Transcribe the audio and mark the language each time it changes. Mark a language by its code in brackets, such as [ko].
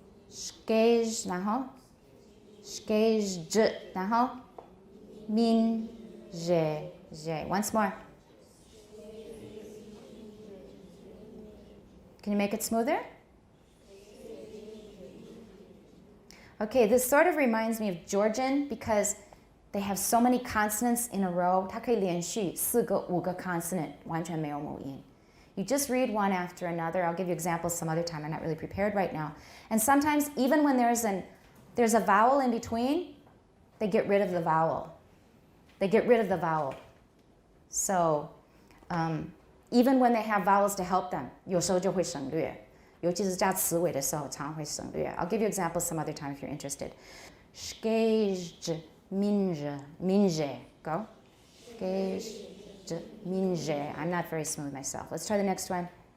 [en] Skage, 然后 skage, 然后 min, je. Once more. Can you make it smoother? Okay, this sort of reminds me of Georgian because they have so many consonants in a row. [zh] 它可以连续4个5个 consonant 完全没有母音. [en] You just read one after another. I'll give you examples some other time. I'm not really prepared right now. And sometimes even when there's a vowel in between, they get rid of the vowel. They get rid of the vowel. So even when they have vowels to help them, [zh] 有时候就会省略。尤其是加词尾的时候，常会省略。 [en] I'll give you examples some other time if you're interested. Skage, minje. Go. Skage, minje. I'm not very smooth myself. Let's try the next one.